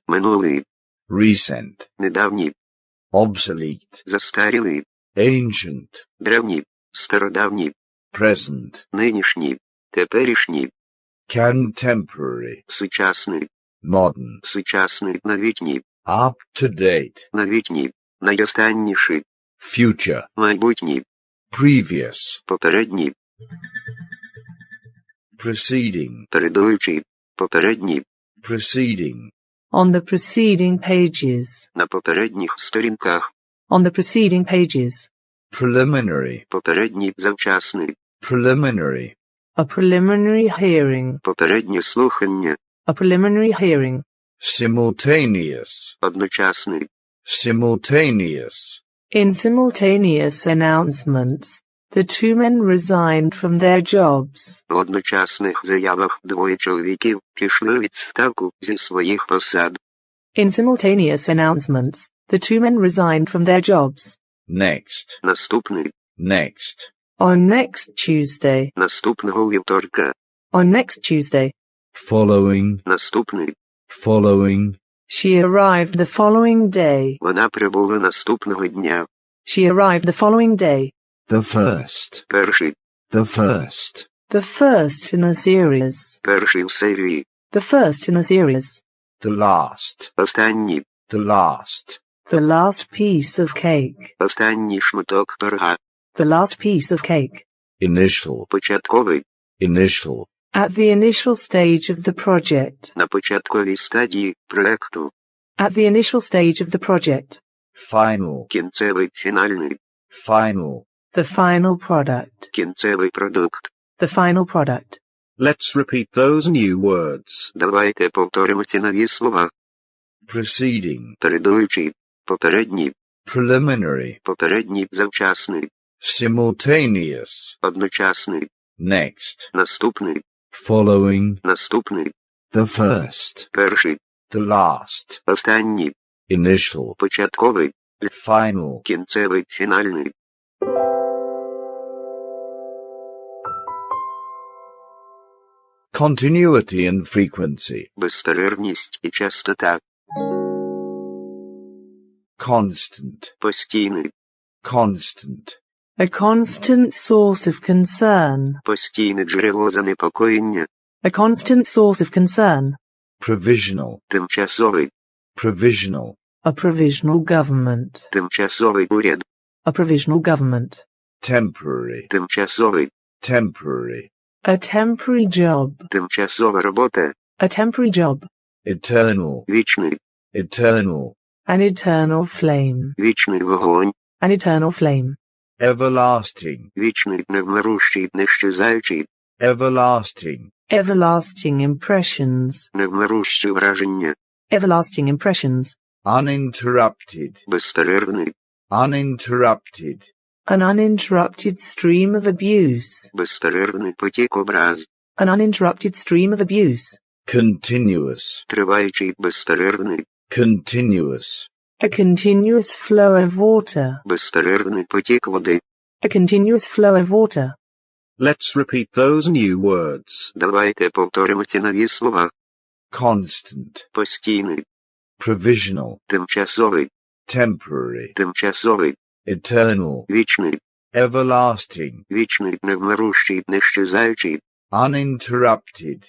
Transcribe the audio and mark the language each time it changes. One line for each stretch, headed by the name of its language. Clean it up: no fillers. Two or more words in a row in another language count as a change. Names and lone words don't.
Ukrainian: Минулий.
English: Recent.
Ukrainian: Недавній.
English: Obsolete.
Ukrainian: Застарілий.
English: Ancient.
Ukrainian: Древній. Стародавній.
English: Present.
Ukrainian: Нинішній. Теперішній.
English: Contemporary.
Ukrainian: Сучасний.
English: Modern.
Ukrainian: Сучасний. Новітній.
English: Up to date.
Ukrainian: Новітній. Найостанніший.
English: Future.
Ukrainian: Майбутній.
English: Previous.
Ukrainian: Попередній.
English: Preceding.
Ukrainian: Передуючий. Попередній.
English: Preceding. On the preceding pages.
Ukrainian: На попередніх сторінках.
English: On the preceding pages. Preliminary.
Ukrainian: Попередній. Завчасний.
English: Preliminary. A preliminary hearing.
Ukrainian: Попереднє слухання.
English: A preliminary hearing. Simultaneous.
Ukrainian: Одночасний.
English: Simultaneous. In simultaneous announcements, the two men resigned from their jobs.
Ukrainian: В одночасних заявах двоє чоловіків пішли у відставку зі своїх посад.
English: In simultaneous announcements, the two men resigned from their jobs. Next.
Ukrainian: Наступний.
English: Next. On next Tuesday.
Ukrainian: Наступного вівторка.
English: On next Tuesday. Following.
Ukrainian: Наступний.
English: Following. She arrived the following day.
Ukrainian: Вона прибула наступного дня.
English: She arrived the following day. The first.
Ukrainian: Перший.
English: The first. The first in a series.
Ukrainian: Перший в серії.
English: The first in a series. The last.
Ukrainian: Останній.
English: The last. The last piece of cake.
Ukrainian: Останній шматок пирога.
English: The last piece of cake. Initial.
Ukrainian: Початковий.
English: Initial. At the initial stage of the project.
Ukrainian: На початковій стадії проекту.
English: At the initial stage of the project. Final.
Ukrainian: Кінцевий. Фінальний.
English: Final. The final product.
Ukrainian: Кінцевий продукт.
English: The final product. Let's repeat those new words.
Ukrainian: Давайте повторимо ці нові слова.
English: Preceding.
Ukrainian: Передуючий. Попередній.
English: Preliminary.
Ukrainian: Попередній. Завчасний.
English: Simultaneous.
Ukrainian: Одночасний.
English: Next.
Ukrainian: Наступний.
English: Following.
Ukrainian: Наступний.
English: The first.
Ukrainian: Перший.
English: The last.
Ukrainian: Останній.
English: Initial.
Ukrainian: Початковий.
English: Final.
Ukrainian: Кінцевий. Фінальний.
English: Continuity and frequency.
Ukrainian: Безперервність і частота.
English: Constant.
Ukrainian: Постійний.
English: Constant. A constant source of concern.
Ukrainian: Постійне джерело занепокоєння.
English: A constant source of concern. Provisional.
Ukrainian: Тимчасовий.
English: Provisional. A provisional government.
Ukrainian: Тимчасовий уряд.
English: A provisional government. Temporary.
Ukrainian: Тимчасовий.
English: Temporary. A temporary job.
Ukrainian: Тимчасова робота.
English: A temporary job. Eternal.
Ukrainian: Вічний.
English: Eternal. An eternal flame.
Ukrainian: Вічний вогонь.
English: An eternal flame. Everlasting.
Ukrainian: Вічний, невмирущий, нещезаючий.
English: Everlasting. Everlasting impressions.
Ukrainian: Невмирущі враження.
English: Everlasting impressions. Uninterrupted.
Ukrainian: Безперервний.
English: Uninterrupted. An uninterrupted stream of abuse.
Ukrainian: Безперервний потік образ.
English: An uninterrupted stream of abuse. Continuous.
Ukrainian: Триваючий, безперервний.
English: Continuous. A continuous flow of water.
Ukrainian: Безперервний потік води.
English: A continuous flow of water. Let's repeat those new words.
Ukrainian: Давайте повторимо ці нові слова.
English: Constant.
Ukrainian: Постійний.
English: Provisional.
Ukrainian: Тимчасовий.
English: Temporary.
Ukrainian: Тимчасовий.
English: Eternal.
Ukrainian: Вічний.
English: Everlasting.
Ukrainian: Вічний, невмирущий, нещезаючий.
English: Uninterrupted.